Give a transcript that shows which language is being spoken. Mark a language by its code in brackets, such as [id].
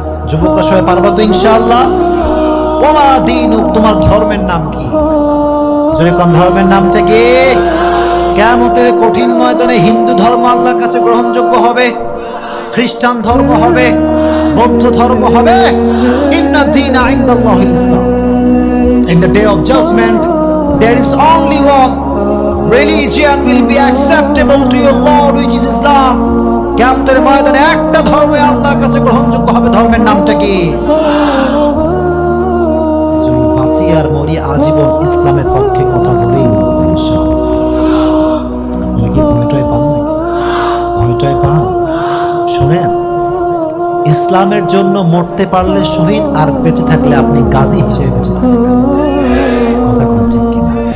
[bn] যুবকরা সবাই পারবা তো ইনশাআল্লাহ? [ar] ওমা দীনুক, [bn] তোমার ধর্মের নাম কি? জোরে কর ধর্মের নামটা কি? কিয়ামতের কঠিন ময়দানে হিন্দু ধর্ম আল্লাহর কাছে গ্রহণযোগ্য হবে, খ্রিস্টান ধর্ম হবে, বৌদ্ধ ধর্ম হবে। [ar] ইন্না দীনা ইনদাল্লাহিল ইসলাম। [en] In the day of judgment, there is only one religion will be acceptable to your Lord, which is Islam. [bn] কিয়ামতের ময়দানে একটা ধর্ম আল্লাহর কাছে গ্রহণযোগ্য হবে, ধর্মের নামটা কি? বাঁচি আর মরি আজীবন ইসলামের পক্ষে কথা বলেই মরবো ইনশাআল্লাহ। আপনি কি ভয়টাই পান নাকি? ভয়টাই পান? শুনেন, ইসলামের জন্য মরতে পারলে শহীদ, আর বেঁচে থাকলে আপনি গাজী হিসেবে বেঁচে থাকবেন। কথা কোন ঠিক কিনা?